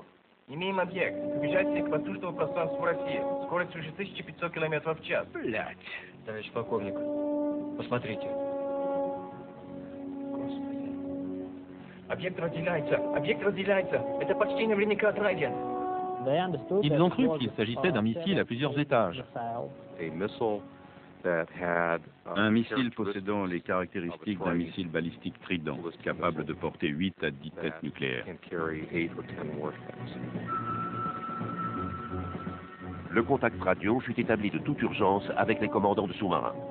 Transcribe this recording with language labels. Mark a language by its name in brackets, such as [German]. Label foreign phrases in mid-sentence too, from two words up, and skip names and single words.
[Russian] Имеем объект. Приближается к воздушному пространству России. Скорость свыше 1500 км в час. Блять. Товарищ полковник, посмотрите. Господи. Объект разделяется. Объект разделяется. Это почти наверняка Trident. [French] Ils ont cru qu'il s'agissait d'un missile à plusieurs étages. Un missile possédant les caractéristiques d'un missile balistique Trident, capable de porter 8 à 10 têtes nucléaires. Le contact radio fut établi de toute urgence avec les commandants de sous-marins.